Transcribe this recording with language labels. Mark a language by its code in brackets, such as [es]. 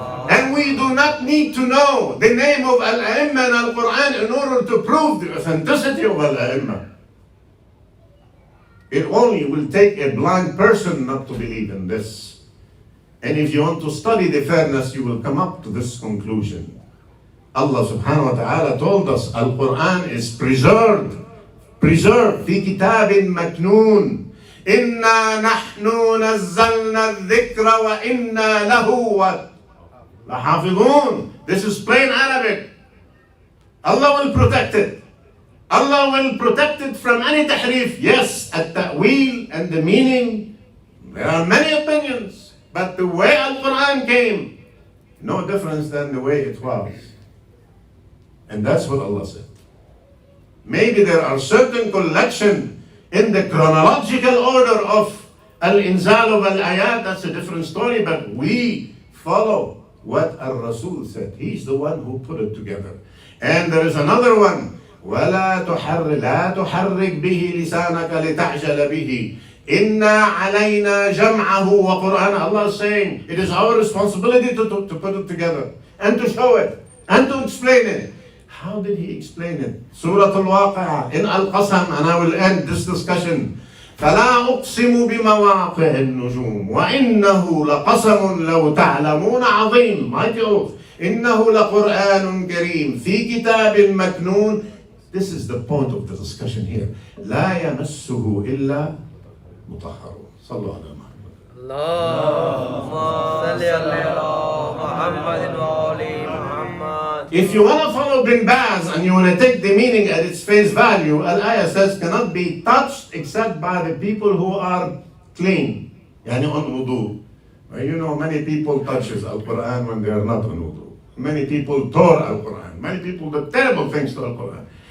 [en] And we do not need to know the name of Al-A'imma in Al-Quran in order to prove the authenticity of Al-A'imma. It only will take a blind person not to believe in this. And if you want to study the fairness, you will come up to this conclusion. Allah subhanahu wa ta'ala told us Al-Quran is preserved [ar] في كتاب مكنون إنا نحن نزلنا الذكر وإنا له لحافظون. [en] This is plain Arabic. Allah will protect it. Allah will protect it from any tahrif. Yes, at-ta'wil and the meaning, there are many opinions, but the way Al-Quran came, no difference than the way it was. And that's what Allah said. Maybe there are certain collection in the chronological order of Al-Inzal of Al-Ayat, that's a different story, but we follow what Al-Rasul said. He's the one who put it together. And there is another one, [ar] وَلَا لَا تُحَرِّكْ بِهِ لِسَانَكَ لِتَعْجَلَ بِهِ إِنَّا عَلَيْنَا جَمْعَهُ وَقُرْآنَ. [en] Allah is saying, it is our responsibility to put it together, and to show it, and to explain it. How did he explain it? Surah Al-Waqi'ah, in Al-Qasam, and I will end this discussion. [ar] فَلَا أُقْسِمُ بِمَوَاقِعِ النُّجُومِ وَإِنَّهُ لَقَسَمٌ لَوْ تَعْلَمُونَ عَظِيمٌ. [en] Mighty oath. [ar] إِنَّهُ لَقُرْآنٌ كَرِيمٌ فِي كِتَابٍ مَكْنُونٍ. [en] This is the point of the discussion here. [ar] لَا يَمَسُّهُ إِلَّا مُطَهَّرٌ. صلوا على محمد. اللهم صل على محمد وآل محمد. [en] If you want to follow Bin Baz and you want to take the meaning at its face value, Al-Ayah says cannot be touched except by the people who are clean. Yani on wudu. You know, many people touches Al-Quran when they are not on wudu. Many people tore Al-Quran. Many people did terrible things to Al-Quran.